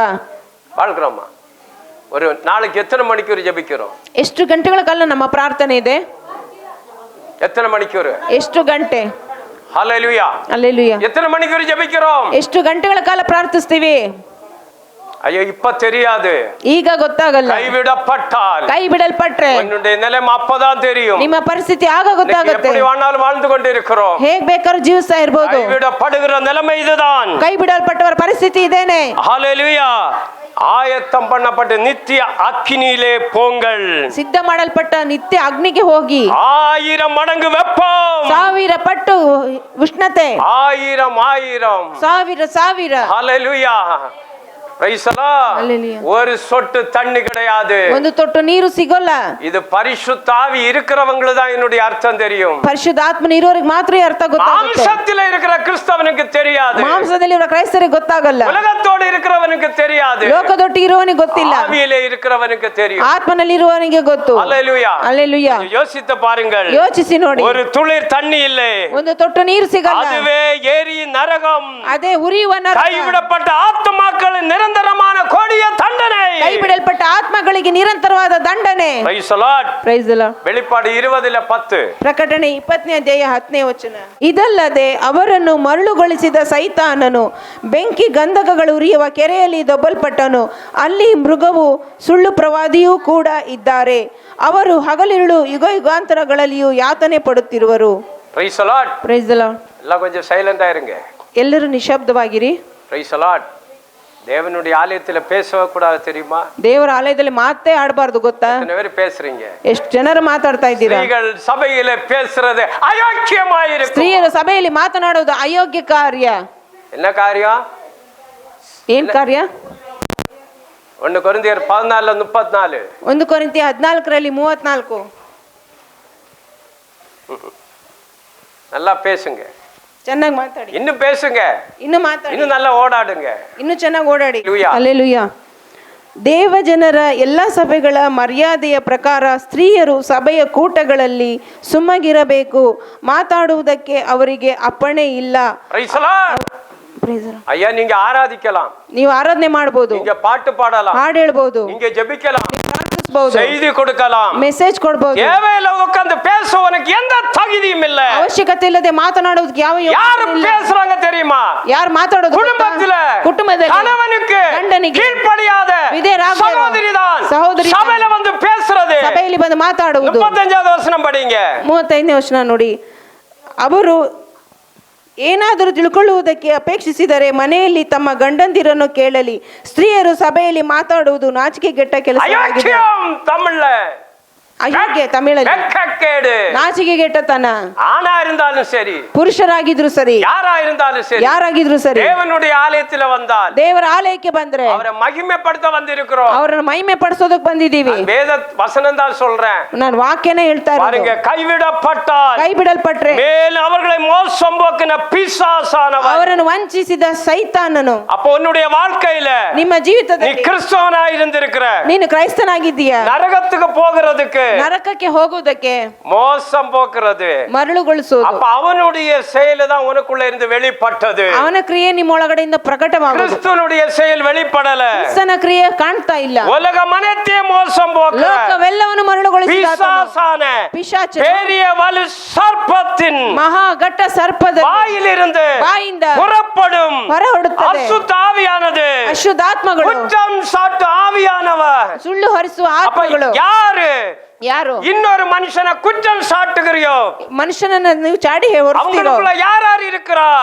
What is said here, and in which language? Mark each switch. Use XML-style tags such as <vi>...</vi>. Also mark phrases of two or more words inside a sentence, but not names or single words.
<ta>வாழ்கிறோமா? ஒரு நாளைக்கு எத்தனை மணிக்கூர் ஜெபிக்கிறோம்?</ta> <kn>ಎಷ್ಟು ಗಂಟೆಗಳ ಕಾಲ ನಮ್ಮ ಪ್ರಾರ್ಥನೆ ಇದೆ?</kn> <ta>எத்தனை மணிக்கூர்?</ta> <kn>ಎಷ್ಟು ಗಂಟೆ?</kn> <ta>ஹalleluya.</ta> <kn>ಹಲ್ಲೆಲೂಯಾ.</kn> <ta>எத்தனை மணிக்கூர் ஜெபிக்கிறோம்?</ta> <kn>ಎಷ್ಟು ಗಂಟೆಗಳ ಕಾಲ ಪ್ರಾರ್ಥಿಸ್ತೀವಿ?</kn> <ta>ஐயோ இப்ப தெரியாது.</ta> <kn>ಈಗ ಗೊತ್ತಾಗಲ್ಲ.</kn> <ta>கைவிடப்பட்டால்,</ta> <kn>ಕೈ ಬಿಡಲ್ಪಟ್ರೆ</kn> <ta>உன்னுடைய நிலைமை அப்பதான் தெரியும்.</ta> <kn>ನಿಮ್ಮ ಪರಿಸ್ಥಿತಿ ಆಗ ಗೊತ್ತಾಗುತ್ತೆ.</kn> <ta>எப்படி வாழ்நாள் வாழ்ந்து கொண்டு இருக்கிறோம்.</ta> <kn>ಹೇಗ್ ಬೇಕಾದ್ರೂ ಜೀವಿಸ್ತಾ ಇರ್ಬೋದು.</kn> <ta>கைவிடப்படுகிற நிலைமை இதுதான்.</ta> <kn>ಕೈ ಬಿಡಲ್ಪಟ್ಟವರ ಪರಿಸ್ಥಿತಿ ಇದೇನೆ.</kn> <ta>ஹalleluya. ஆயத்தம் பண்ணப்பட்ட நித்திய அக்கினியிலே போங்கள்.</ta> <kn>ಸಿದ್ಧ ಮಾಡಲ್ಪಟ್ಟ ನಿತ್ಯ ಅಗ್ನಿಗೆ ಹೋಗಿ</kn> <ta>1000 மடங்கு வெப்பம்,</ta> <kn>1000 ಪಟ್ಟು ಉಷ್ಣತೆ,</kn> <ta>1000</ta> <kn>ಸಾವಿರ</kn> <ta>ஹalleluya.</ta> <en>Praise the Lord. Hallelujah.</en> <ta>ஒரு சொட்டு தண்ணி கிடையாது.</ta> <kn>ಒಂದು ತೊಟ್ಟು ನೀರು ಸಿಗೋಲ್ಲ.</kn> <ta>இது பரிசுத்த ஆவி இருக்கிறவங்களுக்கு தான் என்னுடைய அர்த்தம் தெரியும்.</ta> <kn>ಪರಿಶುದ್ಧಾತ್ಮನ ಇರೋರಿಗೆ ಮಾತ್ರ ಈ ಅರ್ಥ ಗೊತ್ತಾಗುತ್ತೆ.</kn> <ta>மாம்சத்தில் இருக்கிற கிறிஸ்தவனுக்கு தெரியாது.</ta> <kn>ಮಾಂಸದಲ್ಲಿ ಇರೋ ಕ್ರೈಸ್ತರಿಗೆ ಗೊತ್ತಾಗಲ್ಲ.</kn> <ta>உலகத்தோடு இருக்கிறவனுக்கு தெரியாது.</ta> <kn>ಲೋಕದೊಟ್ಟಿಗೆ ಇರುವವನಿಗೆ ಗೊತ್ತಿಲ್ಲ.</kn> <ta>ஆவியிலே இருக்கிறவனுக்கு தெரியும்.</ta> <kn>ಆತ್ಮನಲ್ಲಿ ಇರುವವನಿಗೆ ಗೊತ್ತು.</kn> <ta>ஹalleluya.</ta> <kn>ಹಲ್ಲೆಲೂಯಾ.</kn> <ta>யோசித்து பாருங்கள்.</ta> <kn>ಯೋಚಿಸಿ ನೋಡಿ.</kn> <ta>ஒரு துளிர் தண்ணி இல்லை,</ta> <kn>ಒಂದು ತೊಟ್ಟು ನೀರು ಸಿಗಲ್ಲ.</kn> <ta>அதுவே எரி நரகம்.</ta> <kn>ಅದೇ ಉರಿಯುವ ನರಕ.</kn> <ta>கைவிடப்பட்ட ஆத்துமாக்களின் நிரந்தரமான கொடிய தண்டனை.</ta> <kn>ಕೈ ಬಿಡಲ್ಪಟ್ಟ ಆತ್ಮಗಳಿಗೆ ನಿರಂತರವಾದ ದಂಡನೆ.</kn> <en>Praise the Lord. Praise the Lord.</en> <ta>வெளிப்பாடு 20:10.</ta> <kn>ಪ್ರಕಟಣೆ 20ನೇ ಅಧ್ಯಾಯ 10ನೇ ವಚನ. ಇದಲ್ಲದೆ ಅವರನ್ನು ಮರಳುಗೊಳಿಸಿದ ಸೈತಾನನು ಬೆಂಕಿ ಗಂಧಕಗಳು ಉರಿಯುವ ಕೆರೆಯಲ್ಲಿ ದೊಬ್ಬಲ್ಪಟ್ಟನು. ಅಲ್ಲಿ ಮೃಗವು ಸುಳ್ಳು ಪ್ರವಾದಿಯೂ ಕೂಡ ಇದ್ದಾರೆ. ಅವರು ಹಗಲಿರುಳು ಯುಗ ಯುಗಾಂತರಗಳಲ್ಲಿಯೂ ಯಾತನೆ ಪಡುತ್ತಿರುವರು.</kn> <en>Praise the Lord. Praise the Lord.</en> <ta>எல்லாம் கொஞ்சம் சைலண்டா இருங்க.</ta> <kn>ಎಲ್ಲರೂ ನಿಶಬ್ದವಾಗಿರಿ.</kn> <en>Praise the Lord.</en> <ta>தேவனுடைய ஆலயத்துல பேசவே கூடாது தெரியுமா?</ta> <kn>ದೇವರ ಆಲಯದಲ್ಲಿ ಮಾತೇ ಆಡಬಾರ್ದು ಗೊತ್ತಾ?</kn> <ta>எத்தனை பேர் பேசுறீங்க?</ta> <kn>ಎಷ್ಟು ಜನರು ಮಾತಾಡ್ತಾ ಇದ್ದೀರಾ?</kn> <ta>ஸ்திரீகள் சபையில பேசுறது அயோக்கியமாயிருக்கும்.</ta> <kn>ಸ್ತ್ರೀಯರು ಸಭೆಯಲ್ಲಿ ಮಾತನಾಡುವುದು ಅಯೋಗ್ಯ ಕಾರ್ಯ.</kn> <ta>என்ன காரியம்?</ta> <kn>ಏನ್ ಕಾರ್ಯ?</kn> <ta>1 கொரிந்தியர் 14:34.</ta> <kn>1 ಕೊರಿಂಥಿ 14ರಲ್ಲಿ 34.</kn> <ta>நல்லா பேசுங்க.</ta> <kn>ಚೆನ್ನಾಗಿ ಮಾತಾಡಿ.</kn> <ta>இன்னும் பேசுங்க.</ta> <kn>ಇನ್ನು ಮಾತಾಡಿ.</kn> <ta>இன்னும் நல்லா ಓಡಾಡುங்க.</ta> <kn>ಇನ್ನು ಚೆನ್ನಾಗಿ ಓಡಾಡಿ. ಹಲ್ಲೆಲೂಯಾ. ಹಲ್ಲೆಲೂಯಾ. ದೇವಜನರ ಎಲ್ಲ ಸಭೆಗಳ ಮರ್ಯಾದೆಯ ಪ್ರಕಾರ ಸ್ತ್ರೀಯರು ಸಭೆಯ ಕೂಟಗಳಲ್ಲಿ ಸುಮ್ಮಗಿರಬೇಕು. ಮಾತಾಡುವುದಕ್ಕೆ ಅವರಿಗೆ ಅಪ್ಪಣೆ ಇಲ್ಲ.</kn> <en>Praise the Lord.</en> <ta>ஐயா நீங்க ஆராதிக்கலாம்,</ta> <kn>ನೀವು ಆರಾಧನೆ ಮಾಡಬಹುದು,</kn> <ta>நீங்க பாட்டு பாடலாம்,</ta> <kn>ಹಾಡು ಹೇಳ್ಬಹುದು,</kn> <ta>நீங்க ஜெபிக்கலாம்,</ta> <kn>ಪ್ರಾರ್ಥಿಸಬಹುದು,</kn> <ta>செய்தி கொடுக்கலாம்,</ta> <kn>ಮೆಸೇಜ್ ಕೊಡಬಹುದು.</kn> <ta>தேவையில்ல உட்கார்ந்து பேசுவனுக்கு எந்த தகுதியும் இல்ல.</ta> <kn>ಅವಶ್ಯಕತೆ ಇಲ್ಲದೆ ಮಾತನಾಡುವುದಕ್ಕೆ ಯಾವ</kn> <ta>யாரு பேசுறாங்க தெரியுமா?</ta> <kn>ಯಾರು ಮಾತಾಡೋದು?</kn> <ta>குடும்பத்தில் கணவனுக்கு</ta> <kn>ಗಂಡನಿಗೆ</kn> <ta>கீழ்ப்படியாத சகோதரிதான்</ta> <kn>ಸಹೋದರಿ</kn> <ta>சபையில வந்து பேசுறது.</ta> <kn>ಸಭೆಯಲ್ಲಿ ಬಂದು ಮಾತಾಡುವುದು.</kn> <ta>35வது ವಚನ படிங்க.</ta> <kn>35ನೇ ವಚನ ನೋಡಿ. ಅವರು ಏನಾದರೂ ತಿಳ್ಕೊಳ್ಳುವುದಕ್ಕೆ ಅಪೇಕ್ಷಿಸಿದರೆ ಮನೆಯಲ್ಲಿ ತಮ್ಮ ಗಂಡಂದಿರನ್ನು ಕೇಳಲಿ. ಸ್ತ್ರೀಯರು ಸಭೆಯಲ್ಲಿ ಮಾತಾಡುವುದು ನಾಚಿಕೆಗೆಟ್ಟ ಕೆಲಸವಾಗಿದೆ.</kn> <ta>தமிழ்ல</ta> <kn>ಅಯೋಗ್ಯ, ತಮಿಳಲ್ಲಿ</kn> <ta>வெட்கக்கேடு,</ta> <kn>ನಾಚಿಕೆಗೆಟ್ಟತನ.</kn> <ta>ஆணா இருந்தாலும் சரி,</ta> <kn>ಪುರುಷರಾಗಿದ್ರು ಸರಿ,</kn> <ta>யாரா இருந்தாலும் சரி,</ta> <kn>ಯಾರಾಗಿದ್ರು ಸರಿ,</kn> <ta>தேவனுடைய ஆலயத்துல வந்தால்,</ta> <kn>ದೇವರ ಆಲಯಕ್ಕೆ ಬಂದ್ರೆ</kn> <ta>அவரை மகிமைப்படுத்த வந்திருக்கிறோம்.</ta> <kn>ಅವರನ್ನು ಮಹಿಮೆ ಪಡಿಸೋದಕ್ಕೆ ಬಂದಿದ್ದೀವಿ.</kn> <ta>வேத வசனம் தான் சொல்றேன்.</ta> <kn>ನಾನು ವಾಕ್ಯನೇ ಹೇಳ್ತಾ</kn> <ta>பாருங்க,</ta> <kn>ಇರೋದು.</kn> <ta>கைவிடப்பட்டால்,</ta> <kn>ಕೈ ಬಿಡಲ್ಪಟ್ರೆ</kn> <ta>மேல் அவர்களை மோசம் போக்கின பிசாசானவன்,</ta> <kn>ಅವರನ್ನು ವಂಚಿಸಿದ ಸೈತಾನನು.</kn> <ta>அப்போ உன்னுடைய வாழ்க்கையில</ta> <kn>ನಿಮ್ಮ</kn> <ta>நீ</ta> <kn>ಜೀವಿತದಲ್ಲಿ</kn> <ta>கிறிஸ்தவனா இருந்திருக்கிற,</ta> <kn>ನೀನು ಕ್ರೈಸ್ತನಾಗಿದ್ದೀಯಾ?</kn> <ta>நரகத்துக்கு போகிறதுக்கு,</ta> <kn>ನರಕಕ್ಕೆ ಹೋಗುವುದಕ್ಕೆ,</kn> <ta>மோசம் போக்குறது,</ta> <kn>ಮರಳುಗೊಳಿಸುವುದು,</kn> <ta>அப்ப அவனுடைய செயல் தான் உனக்குள்ள இருந்து வெளிப்பட்டது.</ta> <kn>ಅವನ ಕ್ರಿಯೆ ನಿಮ್ಮ ಒಳಗಡೆಯಿಂದ ಪ್ರಕಟವಾಗುವುದು.</kn> <ta>கிறிஸ்துவனுடைய செயல் வெளிப்படல.</ta> <kn>ಕ್ರಿಸ್ತನ ಕ್ರಿಯೆ ಕಾಣ್ತಾ ಇಲ್ಲ.</kn> <ta>உலகம் அனைத்தையும் மோசம் போக்குற</ta> <kn>ಲೋಕವೆಲ್ಲವನ್ನು ಮರಳುಗೊಳಿಸಿದ</kn> <ta>பிசாசான</ta> <kn>ಪಿಶಾಚನು</kn> <ta>பெரிய வலு சர்ப்பத்தின்</ta> <kn>ಮಹಾ ಘಟ್ಟ ಸರ್ಪದ</kn> <ta>வாயிலிருந்து</ta> <kn>ಬಾಯಿಂದ</kn> <ta>புறப்படும்</ta> <kn>ಹೊರಹೊಡುತ್ತದೆ</kn> <ta>அசுத்த ஆவியானது,</ta> <kn>ಅಶುದ್ಧಾತ್ಮಗಳು,</kn> <ta>குற்றம் சாட்டு ஆவியானவர்.</ta> <kn>ಸುಳ್ಳು ಹೊರಿಸುವ</kn> <ta>அப்ப</ta> <kn>ಆತ್ಮಗಳು.</kn> <ta>யாரு</ta> <kn>ಯಾರು</kn> <ta>இன்னொரு மனுஷனை குற்றம் சாட்டுகிறியோ</ta> <kn>ಮನುಷ್ಯನನ್ನ ನೀವು ಚಾಡಿ ಹೊರಿಸ್ತೀರೋ</kn> <ta>அவங்களுக்குள்ள யார் யார் இருக்கிறார்?</ta>